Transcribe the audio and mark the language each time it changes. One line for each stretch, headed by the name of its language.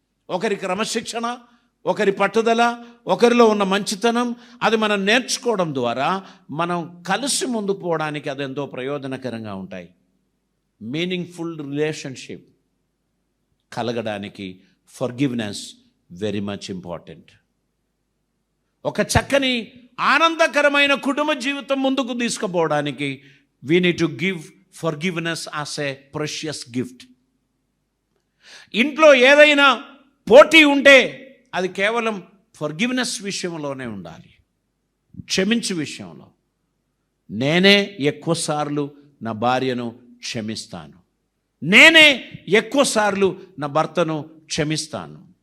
Telugu: ఒకరి క్రమశిక్షణ, ఒకరి పట్టుదల, ఒకరిలో ఉన్న మంచితనం, అది మనం నేర్చుకోవడం ద్వారా మనం కలిసి ముందు పోవడానికి అది ఎంతో ప్రయోజనకరంగా ఉంటాయి.
English: Meaningful relationship కలగడానికి forgiveness very much important.
Telugu: ఒక చక్కని ఆనందకరమైన కుటుంబ జీవితం ముందుకు తీసుకుపోవడానికి
English: we need to give forgiveness as a precious gift.
Telugu: ఇంట్లో ఏదైనా పోటీ ఉంటే అది కేవలం ఫర్గివ్నెస్ విషయంలోనే ఉండాలి, క్షమించే విషయంలో. నేనే ఎక్కువసార్లు నా భార్యను క్షమిస్తాను, నేనే ఎక్కువసార్లు నా భర్తను క్షమిస్తాను.